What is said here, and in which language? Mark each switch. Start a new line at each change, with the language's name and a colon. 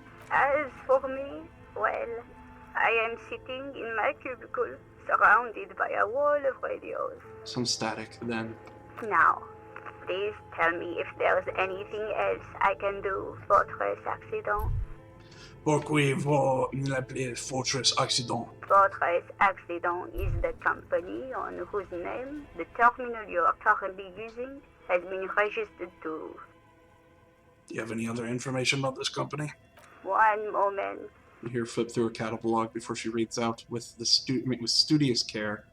English: As for me, well, I am sitting in my cubicle, surrounded by a wall of radios. Some static, then. Now, please tell me if there's anything else I can do, Fortress accident.
French: Pourquoi vous l'appelez Fortress Accident?
English: Fortress accident is the company on whose name the terminal you are currently using has been registered to. Do you have any other information about this company? One moment. You hear her flip through a catalog before she reads out with studious care.